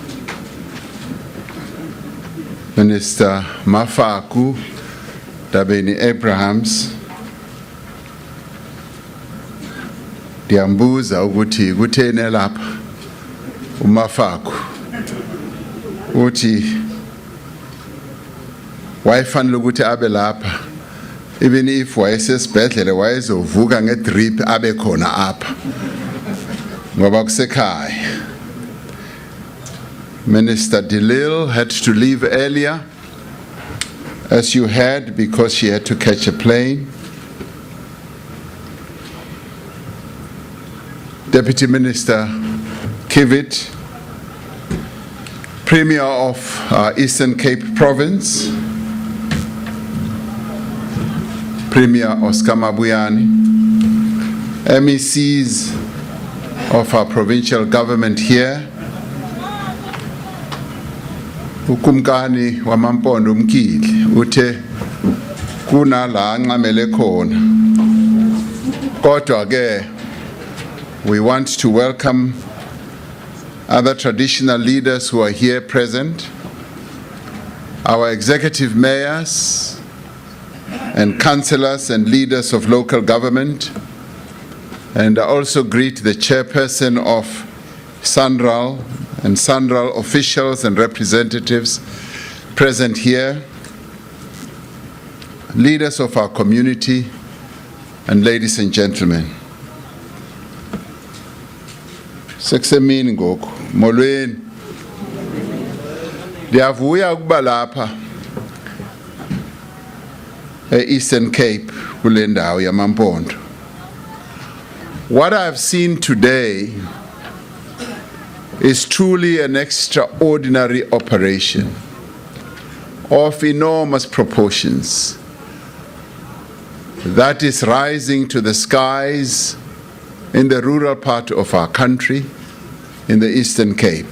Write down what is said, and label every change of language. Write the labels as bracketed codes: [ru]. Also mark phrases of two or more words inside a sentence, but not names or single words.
[zu] Minister Mafaku, Dabeni Abrahams, Diambuza ukuthi kuthene lapha uMafaku uthi wayefanele ukuthi abe lapha [en] even if [zu] wayesesibhedlele wayezovuka ngedrip abe khona apha ngoba kusekhaya. [en] Minister Delil had to leave earlier, as you heard, because she had to catch a plane. Deputy Minister Kivit, Premier of Eastern Cape Province, Premier Oscar Mabuyane, MECs of our provincial government here, [xh] ukumkani wamampondo Mkili uthe kunala nxamele khona kodwa ke [en] we want to welcome other traditional leaders who are here present, our executive mayors and councillors and leaders of local government, and I also greet the chairperson of SANRAL and SANRAL officials and representatives present here, leaders of our community, and ladies and gentlemen. [xh] Seksemini ngoku, molweni. Ndiyavuya ukuba lapha Eastern Cape kule ndawo yamaMpondo. [en] What I've seen today is truly an extraordinary operation of enormous proportions that is rising to the skies in the rural part of our country, in the Eastern Cape.